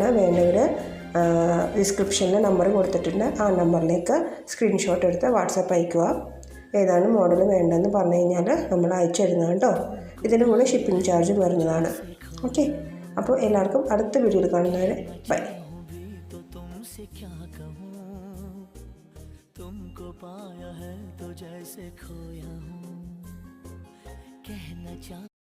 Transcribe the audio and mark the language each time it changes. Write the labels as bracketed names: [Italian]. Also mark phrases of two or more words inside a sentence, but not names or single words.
[Malayalam] വേണ്ടവർ ഡിസ്ക്രിപ്ഷനിൽ നമ്പർ കൊടുത്തിട്ടുണ്ട്. ആ നമ്പറിലേക്ക് സ്ക്രീൻഷോട്ട് എടുത്ത് വാട്സപ്പ് അയക്കുക. ഏതാണ് മോഡൽ വേണ്ടതെന്ന് പറഞ്ഞു കഴിഞ്ഞാൽ നമ്മൾ അയച്ചു തരുന്നതാണ് കേട്ടോ. ഇതിൻ്റെ കൂടെ ഷിപ്പിംഗ് ചാർജും വരുന്നതാണ്. ഓക്കെ, അപ്പോൾ എല്ലാവർക്കും അടുത്ത വീഡിയോയിൽ കാണുന്നവരെ ബൈ. [Hindi] तुमको पाया है तो जैसे खोया हूँ कहना चाह